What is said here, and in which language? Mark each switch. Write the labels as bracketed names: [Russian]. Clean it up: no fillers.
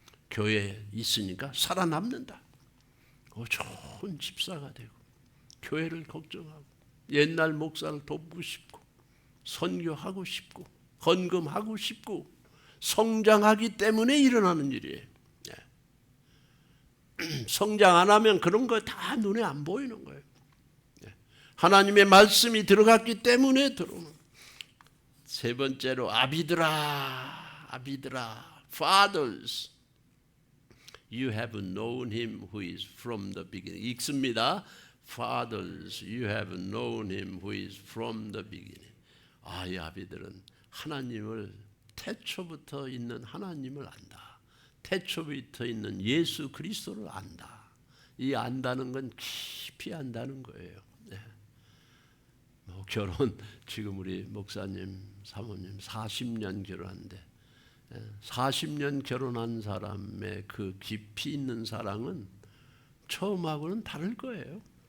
[Korean] 교회에 있으니까 살아남는다. 좋은 집사가 되고 교회를 걱정하고 옛날 목사를 돕고 싶고 선교하고 싶고 헌금하고 싶고 성장하기 때문에 일어나는 일이에요. 성장 안 하면 그런 거 다 눈에 안 보이는 거예요. 하나님의 말씀이 들어갔기 때문에 들어오는 거예요. 세 번째로 아비들아, [English] fathers, you have known him who is from the beginning. [Korean] 읽습니다. [English] Fathers, you have known him who is from the beginning. [Korean] 이 아비들은 하나님을, 태초부터 있는 하나님을 안다. 태초부터 있는 예수 그리스도를 안다. 이 안다는 건 깊이 안다는 거예요. 결혼, 지금 우리 목사님, 사모님 40년 결혼한데, 40년 결혼한 사람의 그 깊이 있는 사랑은 처음하고는 다를 거예요.